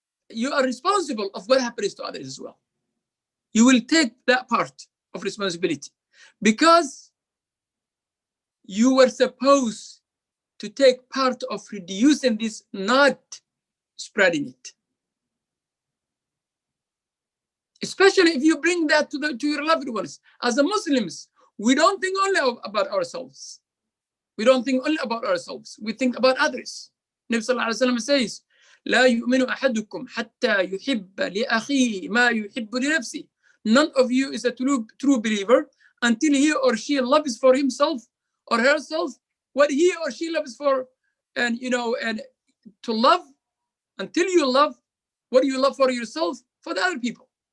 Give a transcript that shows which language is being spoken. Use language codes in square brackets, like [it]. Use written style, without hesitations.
[en] You are responsible of what happens to others as well. You will take that part of responsibility because you were supposed to take part of reducing this, not spreading it. Especially if you bring that to your loved ones. As a Muslims, we don't think only about ourselves. We don't think only about ourselves. We think about others. Nabi sallallahu alaihi wasallam says, [ar] لا يؤمن أحدكم حتى يحب لأخيه ما يحب لنفسه. [en] None of you is a true believer until he or she loves for himself or herself what he or she loves for, and to love until you love what you love for yourself for the other people.